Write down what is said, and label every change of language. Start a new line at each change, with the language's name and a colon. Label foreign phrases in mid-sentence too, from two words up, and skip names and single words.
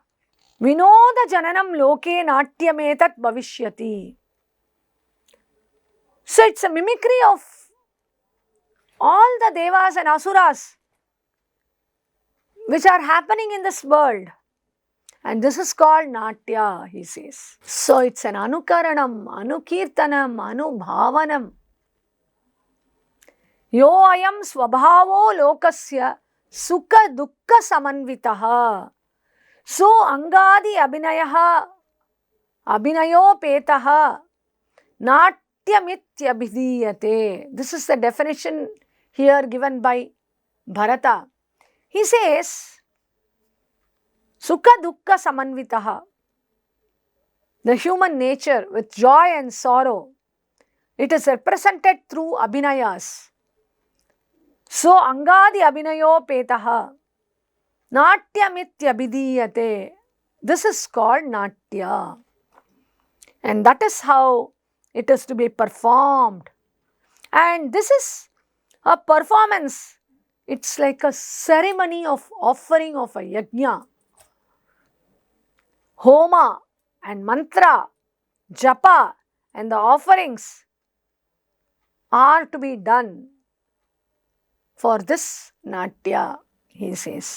Sanskrit: विनोद जननं लोके नाट्यमेतत् भविष्यति.
English: So it's a mimicry of all the Devas and Asuras which are happening in this world. And this is called Natya, he says. So it's an
Sanskrit: अनुकरणम् अनुकीर्तनम् अनुभावनम्. यो अयं स्वभावो लोकस्य सुख दुःख समन्वितः. सो अङ्गादि अभिनयः अभिनयो पेतः नाट्यमित्यभिधीयते.
English: This is the definition here given by Bharata. He says,
Sanskrit: सुख दुःख समन्वितः.
English: The human nature with joy and sorrow, it is represented through abhinayas.
Sanskrit: सो अङ्गादि अभिनयो पेतः नाट्यमित्यभिधीयते.
English: This is called Natya. And that is how it is to be performed. And this is a performance. It's like a ceremony of offering of a yajna. Homa and mantra, japa and the offerings are to be done for this Natya, he says.